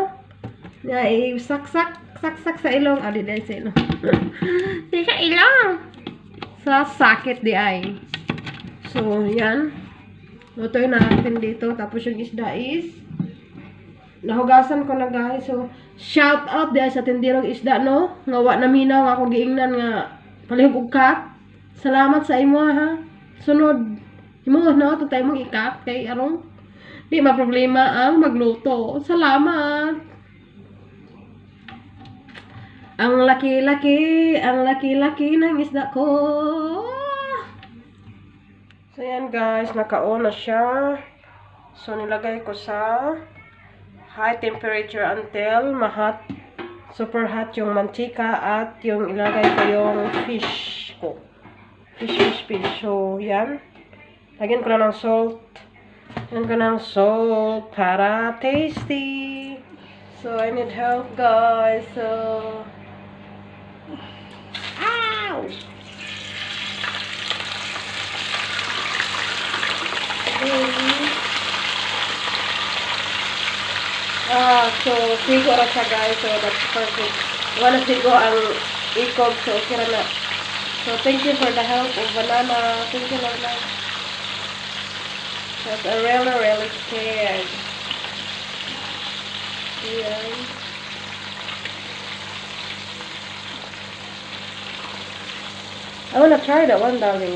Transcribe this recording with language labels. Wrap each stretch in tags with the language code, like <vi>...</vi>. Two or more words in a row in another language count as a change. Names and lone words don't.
<tl>Saksak sa ilong. Di dahil sa ilong. Di ka ilong. Sa sakit di ay. So, yan. Lutoy natin dito. Tapos yung isda is nahugasan ko na guys. So, shout out dahil sa tindirong isda, no?</tl> <ceb>Ngawa na minaw ako giingnan nga palihog og kat. Salamat sa imo ha. Sunod. Imo no, tayo mong ikat kay arong di ma problema ang magluto.</ceb> <tl>Salamat. Ang laki-laki ng isda ko. So yan guys, naka-on na siya. So nilagay ko sa</tl> <en>high temperature</en> <tl>until</tl> <en>super hot</en> <tl>yung mantika at yung ilagay ko yung fish ko. Fish. So, yan. Lagyan ko na ng salt. Lagyan ko ng salt para tasty.</tl> <en>So, I need help, guys. So, ow! So,</en> <ceb>sigo na siya, guys. So,</ceb> <en>that's perfect.</en> <ceb>Wala sigo ang ikog. So, okay na.</ceb> <en>So, thank you for the help of banana. Thank you, Lola. Because I really scared.</en> <tl>Ayan.</tl> <en>I wanna try that one, darling.</en>